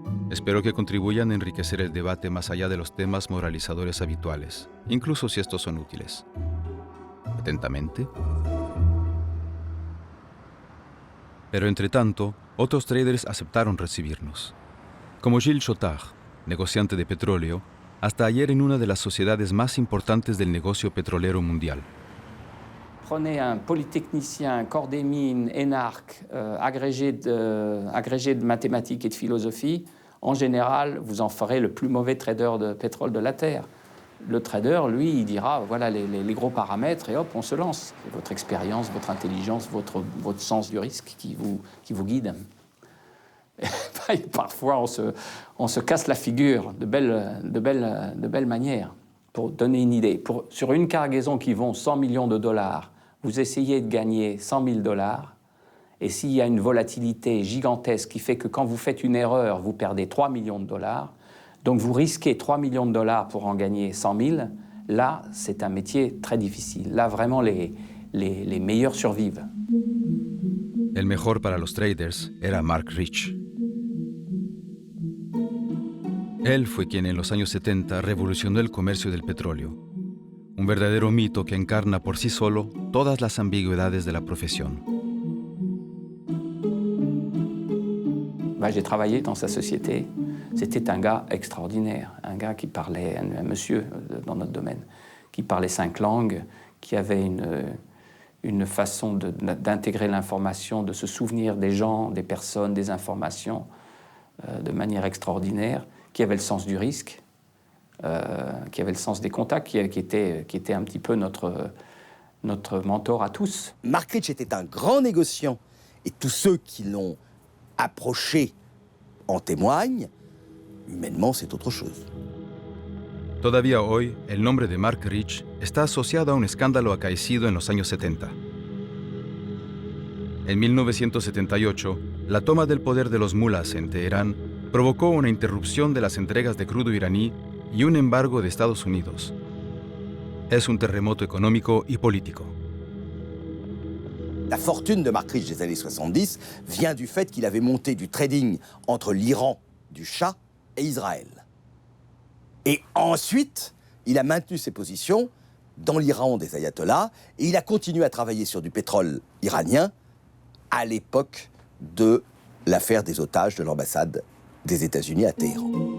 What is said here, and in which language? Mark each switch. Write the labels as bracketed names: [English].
[Spanish] Espero que contribuyan a enriquecer el debate más allá de los temas moralizadores habituales, incluso si estos son útiles. Atentamente. Pero entre tanto, otros traders aceptaron recibirnos. Como Gilles Chotard, negociante de petróleo, hasta ayer en una de las sociedades más importantes del negocio petrolero mundial. [French] Prenez un polytechnicien, corps des mines, énarque, agrégé de mathématiques et de philosophie, en général, vous en ferez le plus mauvais trader de pétrole de la Terre. Le trader, lui, il dira, voilà les gros paramètres et hop, on se lance. C'est votre expérience, votre intelligence, votre sens du risque qui vous guide. Et parfois, on se casse la figure de belle manière. Pour donner une idée, sur une cargaison qui vaut 100 millions de dollars, vous essayez de gagner 100 000 dollars, et s'il y a une volatilité gigantesque qui fait que quand vous faites une erreur, vous perdez 3 millions de dollars, donc vous risquez 3 millions de dollars pour en gagner 100 000, là, c'est un métier très difficile. Là, vraiment, les meilleurs survivent. [Spanish] El mejor para los traders era Mark Rich. Él fue quien en los años 70 revolucionó el comercio del petróleo, un verdadero mito que encarna por sí solo todas las ambigüedades de la profesión. [French] J'ai travaillé dans sa société. C'était un gars extraordinaire, un gars qui parlait, un monsieur dans notre domaine, qui parlait 5 langues, qui avait une façon d'intégrer l'information, de se souvenir des gens, des personnes, des informations de manière extraordinaire, qui avait le sens du risque, qui avait le sens des contacts, qui était un petit peu notre mentor à tous. Mark Rich était un grand négociant, et tous ceux qui l'ont approché en témoignent. Humainement, c'est autre chose. [Spanish] Todavía hoy, el nombre de Mark Rich está asociado a un escándalo acaecido en los años 70. En 1978, la toma del poder de los mulas en Teherán provocó una interrupción de las entregas de crudo iraní y un embargo de Estados Unidos. Es un terremoto económico y político. [French] La fortune de Mark Rich des années 70 vient du fait qu'il avait monté du trading entre l'Iran du Shah et Israël. Et ensuite, il a maintenu ses positions dans l'Iran des ayatollahs et il a continué à travailler sur du pétrole iranien à l'époque de l'affaire des otages de l'ambassade des États-Unis à Téhéran.